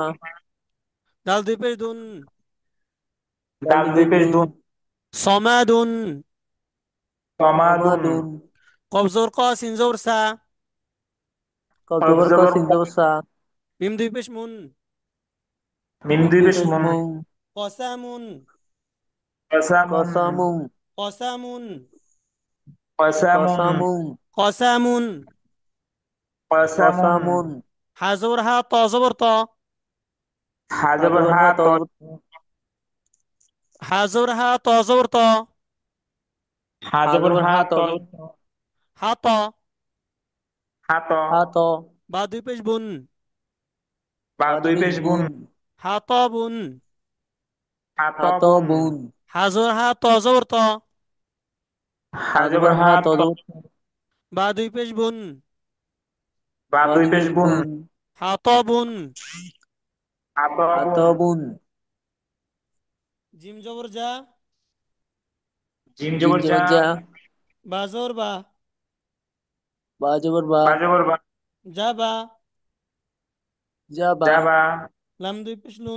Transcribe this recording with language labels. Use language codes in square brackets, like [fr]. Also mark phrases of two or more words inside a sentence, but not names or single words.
[bn] দাল দুই পেশ দুন। দাল দাল দুই দুই পেশ পেশ দুন। দুন। সমাদুন। সমাদুন। সমাদুন। কফ জবর ক, সিন জবর সা। কফ কফ জবর ক জবর সিন ক। জবর সা। মিম দুই পেশ মুন। মিম মিম দুই দুই পেশ পেশ মুন। মুং। কসামুন। কসামুন। কসামুং। কসামুন। কসামুন। কসামুং। কসামুন। কসামুন। কসামুন। হা জবর হা, ত জবর ত। হা হা জবর জবর হা হা ত ত। জবর ত। হা জবর হা, ত জবর ত। হা হা জবর জবর হা হা ত ত। জবর ত। হা ত। হা ত। হা ত। বা দুই পেশ বুন। বা বা দুই দুই পেশ পেশ বুন। বুন। হা ত বুন। হা ত হা ত বুন। বুন। হা জবর হা, ত জবর ত। হা হা জবর জবর হা হা ত ত। জবর ত। বা দুই পেশ বুন। বা বা দুই দুই পেশ পেশ বুন। বুন। হা ত বুন। হা ত হা ত বুন। বুন। জিম জবর যা। জিম জিম জবর যা। জবর যা। বা জবর বা। বা জবর বা। বা জবর বা। যা বা। যা বা। যা বা। লাম দুই পেশ লুন।